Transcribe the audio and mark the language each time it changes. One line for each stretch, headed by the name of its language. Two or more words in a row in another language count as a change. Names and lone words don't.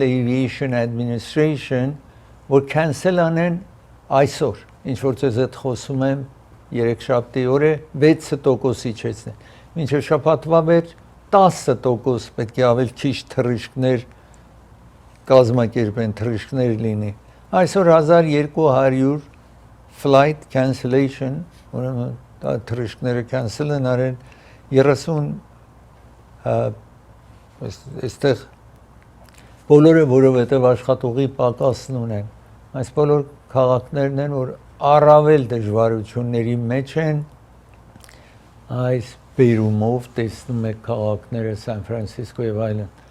Armenian: Aviation Administration, որ cancel անեն այսօր, ինչ որ ձեզ հետ խոսում եմ, երեքշաբթի օրը 6% իջեցնեն։ Մինչև շաբաթվա վերջ 10% պետք է ավել քիչ թռիչքներ կազմակերպեն, թռիչքներ լինի։ Այսօր 1200
English: flight cancellation,
Armenian: ուրեմն թռիչքները cancel են արել 30 այստեղ բոլորը որովհետև աշխատողի պակասն ունեն։ Այս բոլոր քաղաքներն են, որ առավել դժվարությունների մեջ են այս բերումով տեսնում եք քաղաքները Սան Ֆրանցիսկո եւ այլն։